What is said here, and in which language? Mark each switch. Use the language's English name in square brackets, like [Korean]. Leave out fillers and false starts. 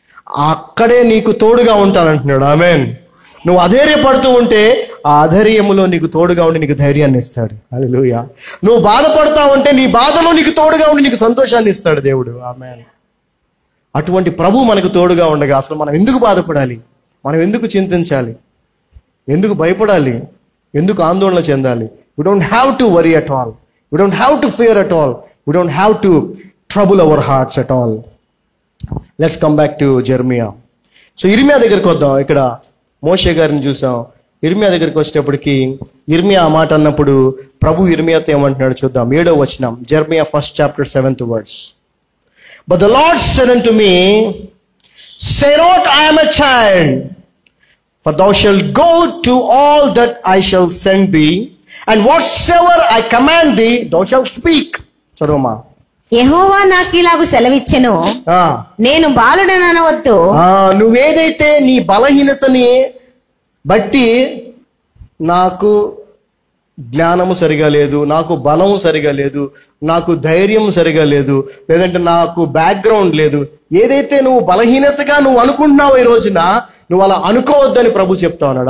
[Telugu] అక్కడే నీకు తోడుగా ఉంటానంటున్నాడు. ఆమేన్. నువ్వు అధైర్యపడుతూ ఉంటే ఆ అధైర్యములో నీకు తోడుగా ఉండి నీకు ధైర్యాన్ని ఇస్తాడు. హల్లెలూయా. నువ్వు బాధపడతా ఉంటే నీ బాధలో నీకు తోడుగా ఉండి నీకు సంతోషాన్ని ఇస్తాడు దేవుడు. ఆమేన్. అటువంటి ప్రభు మనకు తోడుగా ఉండగా అసలు మనం ఎందుకు బాధపడాలి? మనం ఎందుకు చింతించాలి? ఎందుకు భయపడాలి? ఎందుకు ఆందోళన చెందాలి? [English] We don't have to worry at all. We don't have to fear at all. We don't have to trouble our hearts at all. Let's come back to Jeremiah. [Telugu] So ఇర్మియా దగ్గరికి వద్దాం. ఇక్కడ మోషే గారిని చూసాం. ఇర్మియా దగ్గరికి వచ్చేటప్పటికి ఇర్మియా ఆ మాట అన్నప్పుడు ప్రభు ఇర్మియాతో ఏమంటున్నాడు చూద్దాం. 7వ వచనం, [English] Jeremiah 1st chapter 7th verse. But the Lord said unto me, say not, I am a child, for thou shalt go to all that I shall send thee, and whatsoever I command thee, thou shalt speak. [Telugu] చదవమా. యెహోవా నాకు ఇలాగు సెలవిచ్చెను, నేను బాలుడననవద్దు. నువ్వేదైతే నీ బలహీనతని బట్టి నాకు జ్ఞానము సరిగా లేదు, నాకు బలము సరిగా లేదు, నాకు ధైర్యం సరిగా లేదు, లేదంటే నాకు బ్యాక్గ్రౌండ్ లేదు, ఏదైతే నువ్వు బలహీనతగా నువ్వు అనుకుంటున్నావు ఈ రోజున, నువ్వు అలా అనుకోవద్దని ప్రభు చెప్తా ఉన్నాడు.